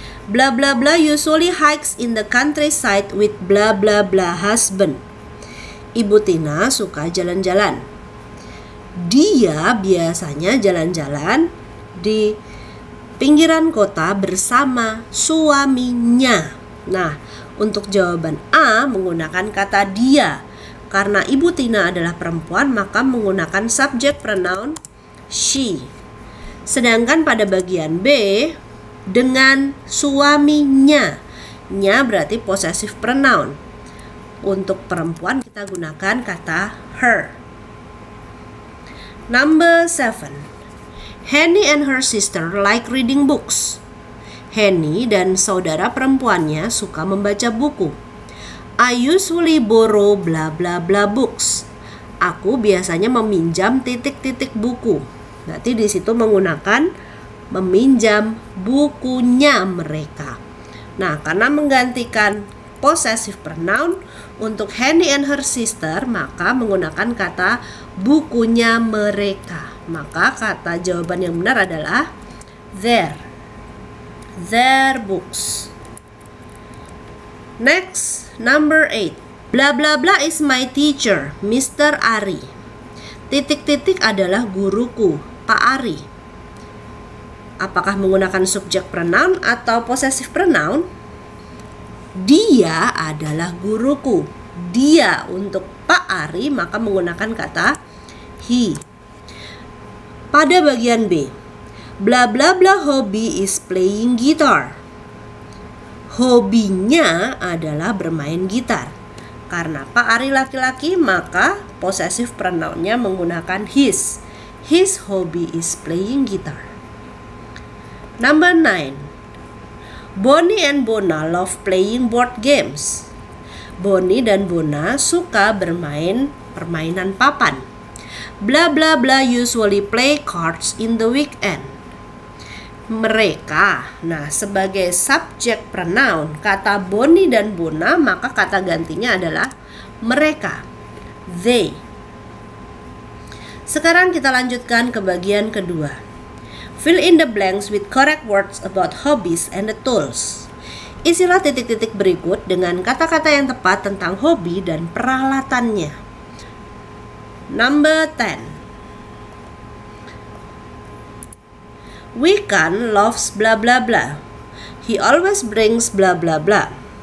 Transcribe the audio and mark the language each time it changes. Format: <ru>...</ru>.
<en>Blah blah blah usually hikes in the countryside with blah blah blah husband.</en> <id>Ibu Tina suka jalan-jalan. Dia biasanya jalan-jalan di pinggiran kota bersama suaminya. Nah, Untuk jawaban A menggunakan kata dia. Karena Ibu Tina adalah perempuan, maka menggunakan subject pronoun</id> <en>she.</en> <id>Sedangkan pada bagian B dengan suaminya. Nya berarti possessive pronoun. Untuk perempuan kita gunakan kata</id> <en>her. Number 7. Henny and her sister like reading books.</en> <id>Henny dan saudara perempuannya suka membaca buku.</id> <en>I usually borrow bla bla bla books.</en> <id>Aku biasanya meminjam titik-titik buku. Berarti di situ menggunakan meminjam bukunya mereka. Nah, karena menggantikan possessive pronoun untuk</id> <en>Henny and her sister,</en> <id>maka menggunakan kata bukunya mereka. Maka kata jawaban yang benar adalah</id> <en>their books. Next, number 8. Bla bla bla is my teacher, Mr. Ari.</en> <id>Titik-titik adalah guruku, Pak Ari. Apakah menggunakan subject pronoun atau possessive pronoun? Dia adalah guruku. Dia untuk Pak Ari maka menggunakan kata</id> <en>he.</en> <id>Pada bagian B,</id> <en>bla bla bla hobby is playing guitar.</en> <id>Hobinya adalah bermain gitar. Karena Pak Ari laki-laki maka possessive pronounnya menggunakan</id> <en>his. His hobby is playing guitar. Number 9. Bonnie and Bona love playing board games.</en> <id>Bonnie dan Bona suka bermain permainan papan.</id> <en>Bla bla bla usually play cards in the weekend.</en> <id>Mereka, nah sebagai subject pronoun kata Bonnie dan Bona maka kata gantinya adalah mereka,</id> <en>they.</en> <id>Sekarang kita lanjutkan ke bagian kedua.</id> <en>Fill in the blanks with correct words about hobbies and the tools.</en> <id>Isilah titik-titik berikut dengan kata-kata yang tepat tentang hobi dan peralatannya.</id> <en>Number 10. Wikan loves bla bla bla. He always brings bla bla bla.</en>